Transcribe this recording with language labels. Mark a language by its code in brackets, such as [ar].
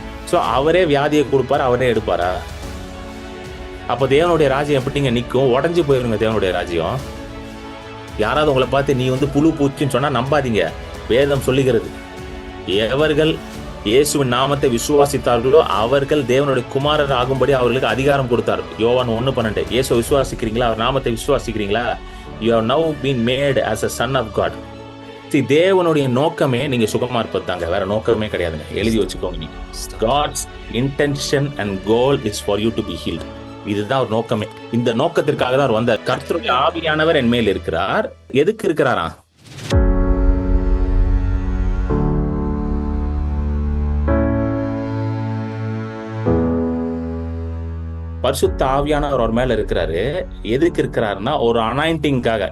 [ta] So அவரே வியாதியை கொடுப்பாரு, அவரே எடுப்பாரா? அப்போ தேவனுடைய ராஜ்யம் எப்படிங்க நிற்கும்? உடஞ்சி போயிருங்க தேவனுடைய ராஜ்யம். யாராவது உங்களை பார்த்து நீ புழு பூச்சின்னு சொன்னா நம்பாதீங்க. வேதம் சொல்லுகிறது, எவர்கள் இயேசுவின் நாமத்தை விசுவாசித்தார்களோ அவர்கள் தேவனுடைய குமாரர் ஆகும்படி அவர்களுக்கு அதிகாரம் கொடுத்தார். யோவான் 1:12. இயேசு விசுவாசிக்கிறீங்களா? அவர் நாமத்தை விசுவாசிக்கிறீங்களா? [en] You have now been made as a son of God. [ta] தேவனுடைய நோக்கமே நீங்க சுகமா இருப்பது தாங்க, வேற நோக்கமே கிடையாதுங்க. எழுதி வச்சுக்கோங்க. [en] நீங்க God's intention and goal is for you to be healed. [ta] இதுதான் ஒரு நோக்கமே. இந்த நோக்கத்திற்காக தான் அவர் வந்தார். கர்த்தருடைய ஆவியானவர் என் மேல் இருக்கிறார். எதுக்கு இருக்கிறாரா? பரிசுத்த ஆவியானவர் அவர் மேல இருக்கிறாரு. எதுக்கு இருக்கிறாருன்னா ஒரு அனாயிண்டிங்காக.